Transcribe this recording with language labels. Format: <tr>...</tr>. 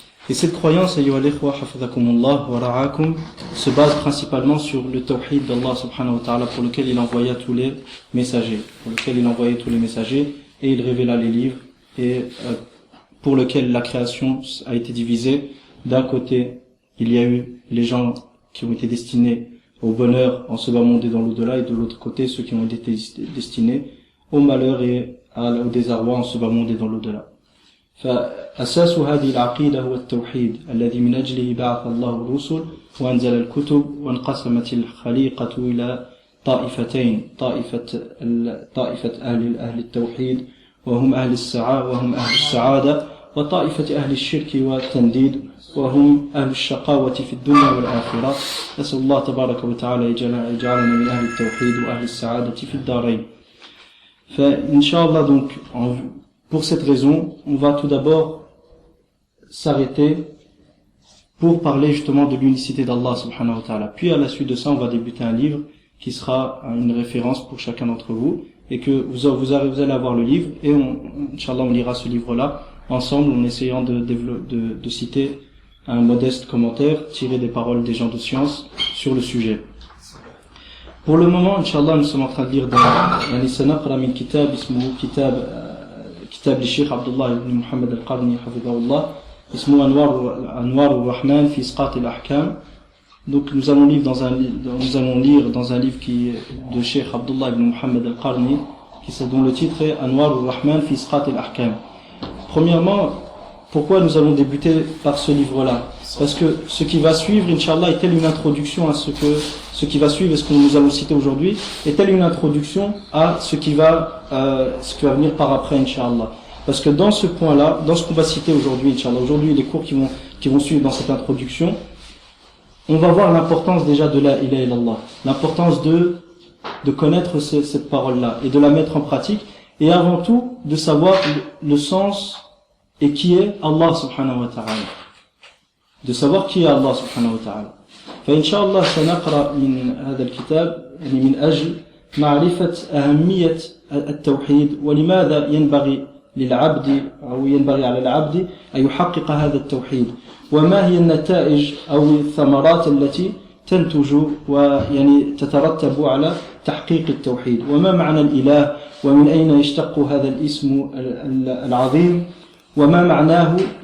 <fr>Et cette croyance,</fr> <ar>ayyuha al-ikhwa, hafidhakumullah wa ra'akum,</ar> <fr>se base principalement sur le tawhid d'Allah subhanahu wa ta'ala, pour lequel il envoya tous les messagers, et il révéla les livres, et pour lequel la création a été divisée. D'un côté, il y a eu les gens qui ont été destinés au bonheur en ce bas monde et dans l'au-delà, et de l'autre côté, ceux qui ont été destinés au malheur et au désarroi en ce bas monde et dans l'au-delà.</fr> <ar>فأساس هذه العقيدة هو التوحيد الذي من أجله بعث الله الرسل وأنزل الكتب، وانقسمت الخليقة إلى طائفتين، طائفة أهل التوحيد وهم أهل السعادة، وطائفة أهل الشرك والتنديد وهم أهل الشقاوة في الدنيا والآخرة. نسأل الله تبارك وتعالى يجعلنا من أهل التوحيد وأهل السعادة في الدارين.</ar> <fr>فإنشاءالله, donc, pour cette raison, on va tout d'abord s'arrêter pour parler justement de l'unicité d'Allah subhanahu wa ta'ala. Puis à la suite de ça, on va débuter un livre qui sera une référence pour chacun d'entre vous, et que vous allez avoir le livre, et Inch'Allah, on lira ce livre-là ensemble en essayant de citer un modeste commentaire tiré des paroles des gens de science sur le sujet. Pour le moment, Inch'Allah, nous sommes en train de lire</fr> <ar>سنقرأ من كتاب اسمه كتاب للشيخ عبد الله بن محمد القرني حفظه الله اسمه أنوار الرحمن في إسقاط الأحكام.</ar> <fr>Donc nous allons lire dans un livre de Cheikh Abdullah ibn Muhammad al-Qarni, dont le titre est Anwar al-Rahman fi Isqat al-Ahkam. Premièrement, pourquoi nous allons débuter par ce livre-là? Parce que ce qui va suivre, Inch'Allah, est telle une introduction à ce qui va suivre et ce que nous allons citer aujourd'hui, est telle une introduction à ce qui va venir par après, Inch'Allah. Parce que dans ce point-là, dans ce qu'on va citer aujourd'hui, Inch'Allah, aujourd'hui, les cours qui vont suivre dans cette introduction, on va voir l'importance déjà de la ilaha illallah, l'importance de connaître cette parole-là et de la mettre en pratique, et avant tout de savoir le sens et qui est Allah subhanahu wa ta'ala, de savoir qui est Allah subhanahu wa ta'ala.</fr> <ar>فإن شاء الله سنقرأ من هذا الكتاب من أجل معرفة أهمية التوحيد، ولماذا ينبغي للعبد أو ينبغي على العبد أن يحقق هذا التوحيد، وما هي النتائج أو الثمرات التي تنتج تترتب على تحقيق التوحيد، وما معنى الإله، ومن أين يشتق هذا الاسم العظيم، وما معناه،</ar>